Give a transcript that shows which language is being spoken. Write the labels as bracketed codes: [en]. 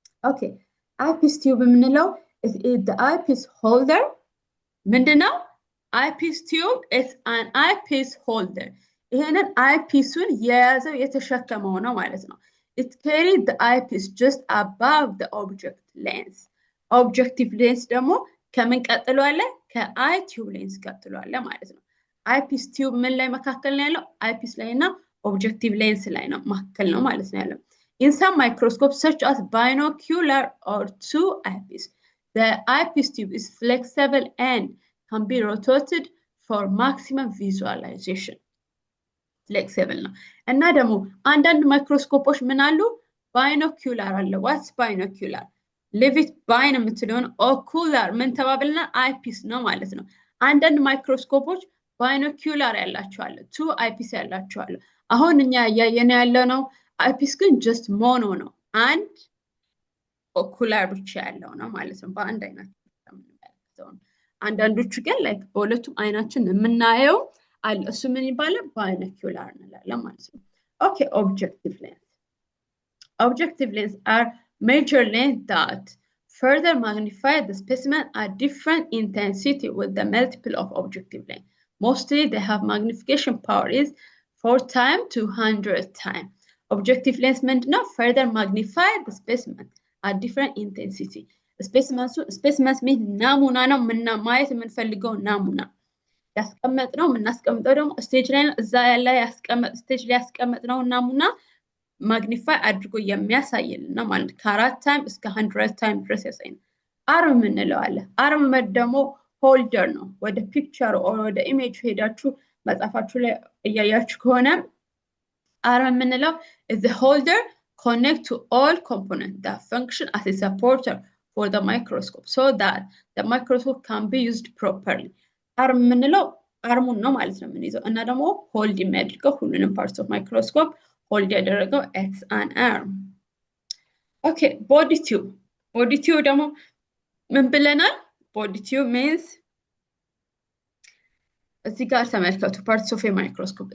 [en] okay eyepiece tube የምንለው is the eyepiece holder ምንድነው eyepiece tube is an eyepiece holder [am] ይሄንን eyepiece-ን የያዘው የተሸከመው ነው ማለት ነው [en] it carried the eyepiece just above the object lens objective lens [am] ደግሞ ከምን ቀጥሎ አለ ከeye tube lens ቀጥሎ አለ ማለት ነው አይፒስ ቲዩብ ምን ላይ መካከል ነው ያለው? አይፒስ ላይ እና ኦብጀክቲቭ ሌንስ ላይ ነው መካከል ነው ማለት ነው ያለው። [en] In some microscopes such as binocular or two eyepiece, the eyepiece tube is flexible and can be rotated for maximum visualization. [am] Flexible ነው እና ደግሞ አንዳንድ ማይክሮስኮፖች ምን አሉ? ባይኖኩላር አለ። [en] What's binocular? [am] ሌቪት ባይን የምትለውን ኦኩላር ምን ተባብልና አይፒስ ነው ማለት ነው። አንዳንድ ማይክሮስኮፖች ባይኖኩላር ያላቸው አለ፣ ቱ አይፒስ ያላቸው አለ። አሁን እኛ እያየን ያለው ነው አይፒስ ግን ጀስት ሞኖ ነው፣ አንድ ኦኩላር ብቻ ያለው ነው ማለት ነው። በአንድ አይናችን የምንመለከተው ነው። አንዳንዶቹ ግን ላይክ በሁለቱም አይናችን የምናየው አለ። እሱ ምን ይባላል? ባይኖኩላር እንላለን ማለት ነው። [en] ኦኬ ኦብጀክቲቭ ሌንስ Objective lenses are major lenses that further magnify the specimen at different intensity with the multiple of objective lens. Mostly they have magnification power is 4 times to 100 times. Objective lens ምንድነው? Further magnify the specimen at different intensity. Specimens means [am] ናሙና ነው ማየት የምንፈልገው ናሙና ያስቀመጥነው የምናስቀምጠው ደግሞ ስቴጅ ላይ ነው። እዛ ያለ ስቴጅ ላይ ያስቀመጥነው ናሙና ማግኒፋይ አድርጎ የሚያሳይልና ማለት ከ4 ታይም እስከ 100 ታይም ድረስ ያሳይና አርም እንለው አለ። አርም ደግሞ ሆልደር ነው። ወደ ፒክቸር ኦር ወደ ኢሜጅ ሄዳችሁ መጻፋችሁ ላይ እያያችሁ ከሆነ [en] አርም እንለው is the holder connect to all components that function as a supporter for the microscope so that the microscope can be used properly. [am] አርም እንለው አርሙን ነው ማለት ነው የምንይዘው እና ደግሞ ሆልድ የሚያደርገው ሁሉንም ፓርትስ ኦፍ ማይክሮስኮፕ hold ያደረገው [en] it's an arm. Okay, body tube. Body tube [am] ደግሞ ምን ብለናል? [en] Body tube means [am] እዚህ ጋር ተመልከቱ [en] parts of a microscope.